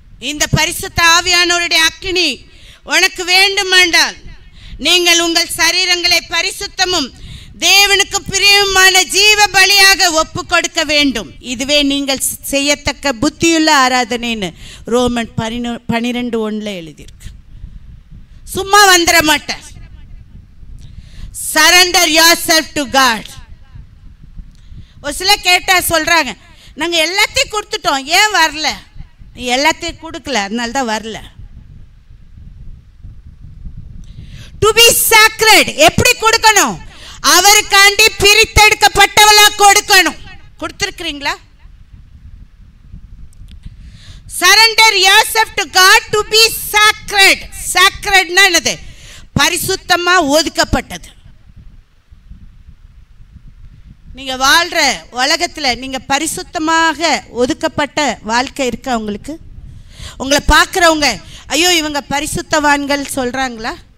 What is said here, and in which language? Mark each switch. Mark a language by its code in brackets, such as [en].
[ta] இந்த பரிசுத்த ஆவியானவருடைய அக்கினி உனக்கு வேண்டுமென்றால் நீங்கள் உங்கள் சரீரங்களை பரிசுத்தமும் தேவனுக்கு பிரியமான ஜீவ பலியாக ஒப்பு கொடுக்க வேண்டும். இதுவே நீங்கள் செய்யத்தக்க புத்தியுள்ள ஆராதனைன்னு ரோமன் 12:1 எழுதியிருக்கு. சும்மா வந்துட மாட்டார். [en] Surrender yourself to God. [ta] ஒரு சில கேட்டா சொல்றாங்க, நாங்க எல்லாத்தையும் கொடுத்துட்டோம், ஏன் வரல? எல்லாத்தையும் கொடுக்கல, அதனால தான் வரல. [en] To be sacred. [ta] எப்படி கொடுக்கணும்? அவருக்காண்டி பிரித்தெடுக்கப்பட்டவளா கொடுக்கணும். கொடுத்திருக்கிறீங்களா? [en] Surrender yourself to God to be sacred. [ta] Sacred னா என்னது? பரிசுத்தமா ஒதுக்கப்பட்டது. நீங்க வாழ்ற உலகத்துல நீங்க பரிசுத்தமாக ஒதுக்கப்பட்ட வாழ்க்கை இருக்கா உங்களுக்கு? உங்களை பார்க்குறவங்க ஐயோ இவங்க பரிசுத்தவான்கள் சொல்றாங்களா?